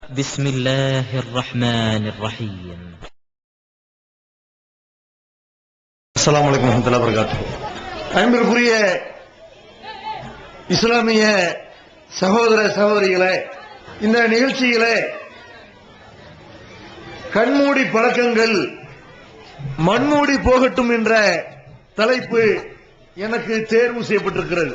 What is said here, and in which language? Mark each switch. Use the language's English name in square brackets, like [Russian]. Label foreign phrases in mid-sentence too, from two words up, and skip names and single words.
[Arabic] بسم الله الرحمن الرحيم. السلام عليكم ورحمة الله وبركاته. [Tamil] அன்பிற்குரிய இஸ்லாமிய சகோதர சகோதரிகளே, இந்த நிகழ்ச்சியிலே கண்மூடி பழக்கங்கள் மண்மூடி போகட்டும் என்ற தலைப்பு எனக்கு தேர்வு செய்யப்பட்டிருக்கிறது.